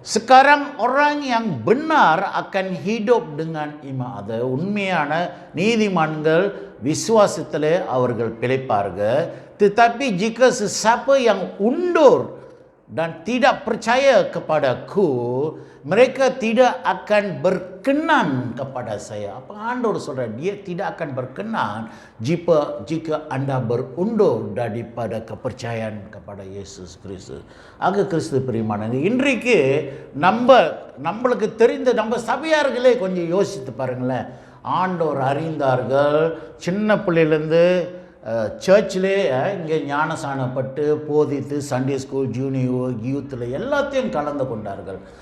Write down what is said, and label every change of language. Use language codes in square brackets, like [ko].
[ms] Sekarang orang yang benar akan hidup dengan iman. [ta] அது உண்மையான நீதிமான்கள் விசுவாசத்திலே அவர்கள் பிழைப்பார்கள். [ms] Tetapi jika sesiapa yang undur dan tidak percaya kepadaku, mereka tidak akan berkenan kepada saya. Apa [ta] ஆண்டவர் சொல்றார்? [ms] Dia tidak akan berkenan jika anda berundur daripada kepercayaan kepada Yesus Kristus. [ta] ஆக கிறிஸ்து பிரியமானவர்களே, இன்றைக்கு நம்மளுக்கு தெரிந்த நம்ம சபையார்களே கொஞ்சம் யோசித்து பாருங்களேன். ஆண்டவர் அறிந்தார்கள், சின்ன பிள்ளையிலேருந்து சர்ச்சிலே இங்கே ஞானசானப்பட்டு போதித்து சண்டே ஸ்கூல் ஜூனியர் யூத்தில் எல்லாத்தையும் கலந்து கொண்டார்கள்.